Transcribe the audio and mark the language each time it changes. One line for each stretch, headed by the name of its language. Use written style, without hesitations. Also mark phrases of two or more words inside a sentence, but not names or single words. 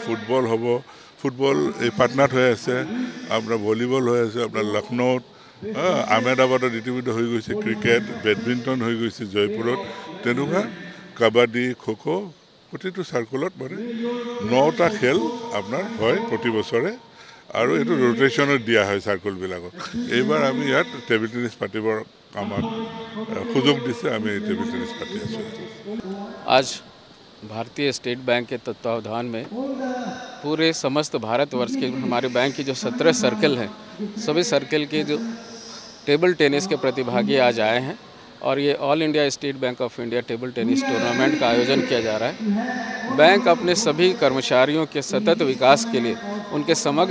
Assamese: ফুটবল এই পাটনাত হৈ আছে আপোনাৰ ভলীবল হৈ আছে আপোনাৰ লক্ষ্ণৌত আহমেদাবাদত ইতিমধ্যে হৈ গৈছে ক্ৰিকেট বেডমিণ্টন হৈ গৈছে জয়পুৰত তেনেকুৱা কাবাডী খো প্ৰতিটো চাৰ্কুলত মানে 9টা খেল আপোনাৰ হয় প্ৰতি বছৰে আৰু এইটো ৰোটেশ্যনত দিয়া হয় চাৰ্কুলবিলাকত এইবাৰ আমি ইয়াত
English: table tennis
Assamese: পাতিবৰ আমাক সুযোগ দিছে আমি
English: table tennis
Assamese: পাতি আছোঁ
Hindi: आज भारतीय स्टेट बैंक के तत्वावधान में पूरे समस्त भारतवर्ष के हमारे बैंक की जो 17 सर्कल हैं सभी सर्कल के जो
English: table tennis
Hindi: के प्रतिभागी आज आए हैं और ये
English: all India
Hindi: स्टेट बैंक ऑफ इंडिया
English: table tennis tournament
Hindi: का आयोजन किया जा रहा है बैंक अपने सभी कर्मचारियों के सतत विकास के लिए उनके समग्र